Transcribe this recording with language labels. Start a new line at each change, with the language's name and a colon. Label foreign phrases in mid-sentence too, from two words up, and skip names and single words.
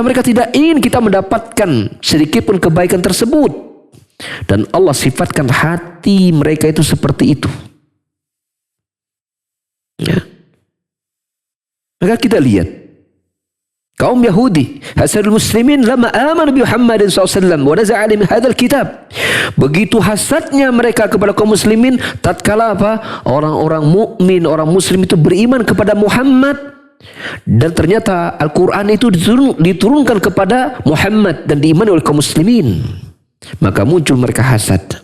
Indonesian: Mereka tidak ingin kita mendapatkan sedikit pun kebaikan tersebut. Dan Allah sifatkan hati mereka itu seperti itu. Ya. Maka kita lihat kaum Yahudi,
Arabic: حسد المسلمين لما آمنوا بمحمد ﷺ ونزع من هذا الكتاب.
Indonesian: Begitu hasadnya mereka kepada kaum muslimin tatkala apa? Orang-orang mukmin, orang muslim itu beriman kepada Muhammad, dan ternyata Al-Qur'an itu diturunkan kepada Muhammad dan diimani oleh kaum muslimin. Maka muncul mereka hasad.